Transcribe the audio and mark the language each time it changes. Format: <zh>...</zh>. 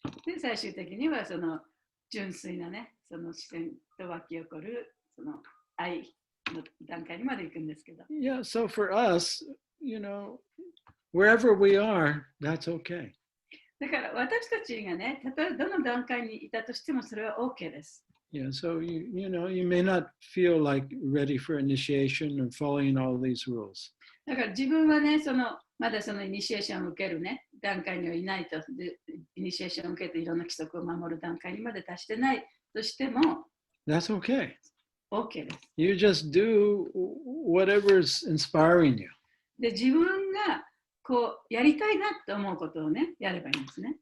<ja>で、最終的にはその純粋なね、その視点と湧き起こるその愛の段階にまで行くんですけど。</ja> <en>Yeah, so for us, wherever we are, that's okay.</en> <ja>だから私たちがね、たとえどの段階にいたとしてもそれは OK です。</ja> <en>Yeah, so you may not feel like ready for initiation or following all these rules.</en> <ja>だから自分はね、まだそのイニシエーションを受けるね、段階にはいないと。でイニシエーションを受けていろんな規則を守る段階にまで達してないとしても、</ja> <en>That's okay.</en> <ja>OK です。</ja> <en>You just do whatever's inspiring you.</en> <ja>で、自分がこうやりたいなと思うことをね、やればいいんですね。</ja>